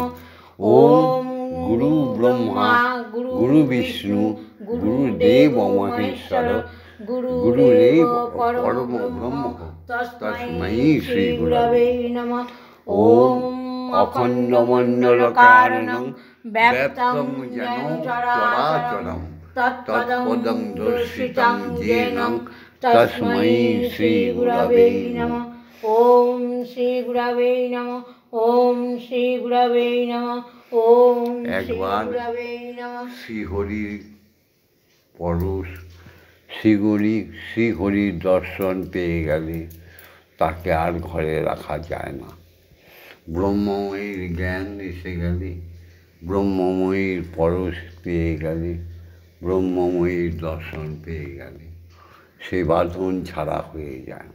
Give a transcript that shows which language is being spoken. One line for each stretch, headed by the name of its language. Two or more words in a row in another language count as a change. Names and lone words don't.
Sanskrit: ওম গুরু ব্রহ্মা গুরু বিষ্ণু গুরুদেব মহেশ্বর গুরুরেব পরম ব্রহ্ম তস্मै শ্রীগুরবে নমঃ। ওম অখণ্ডমণ্ডলকারণং ব্যাপ্তং যেন চরাচরং তৎপদং দর্শিতং येन তস্मै শ্রীগুরবে নমঃ। ওম শ্রী গুরবে নমঃ। ওম শ্রী গুরবে নমঃ। ওম শ্রী গুরবে নমঃ।
Bangla: শ্রীহরির পরশ শ্রীহরির দর্শন পেয়ে গেলে তাকে আর ঘরে রাখা যায় না। ব্রহ্মময়ীর জ্ঞান এসে গেলে, ব্রহ্মময়ীর পরশ পেয়ে গেলে, ব্রহ্মময়ীর দর্শন পেয়ে গেলে সে বাঁধন ছাড়া হয়ে যায়।